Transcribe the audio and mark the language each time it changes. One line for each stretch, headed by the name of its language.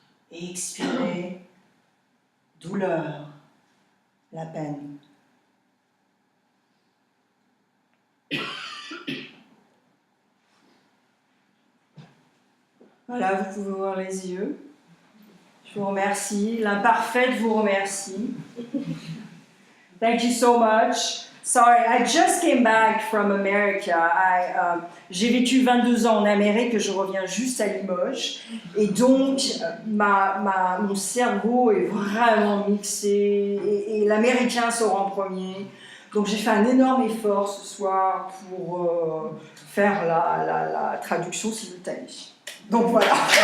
French: Et expirez douleur, la peine. Voilà, vous pouvez ouvrir les yeux. Je vous remercie. L'imparfaite vous remercie.
English: Thank you so much. Sorry, I just came back from America.
French: J'ai vécu 22 ans en Amérique et je reviens juste à Limoges. Et donc, mon cerveau est vraiment mixé et l'américain sort en premier. Donc, j'ai fait un énorme effort ce soir pour faire la traduction simultanée. Donc, voilà.